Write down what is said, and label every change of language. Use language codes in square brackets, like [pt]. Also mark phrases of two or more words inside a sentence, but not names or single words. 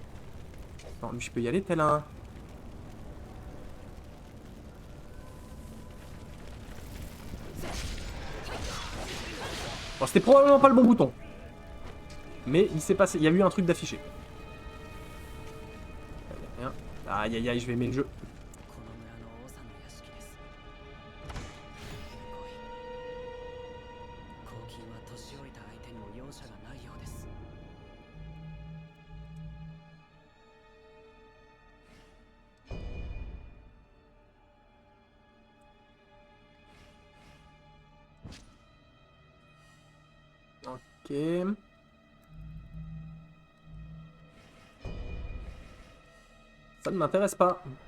[fr] Non, lui, je peux y aller tel un... Bon, c'était probablement pas le bon bouton. Mais il s'est passé... Il y a eu un truc d'affiché. Aïe, aïe, aïe, je vais aimer le jeu. [ja] この村の王さんの屋敷です。黄金は年老いた相手にも容赦がないようです。 [fr] Ok. Ça ne m'intéresse pas.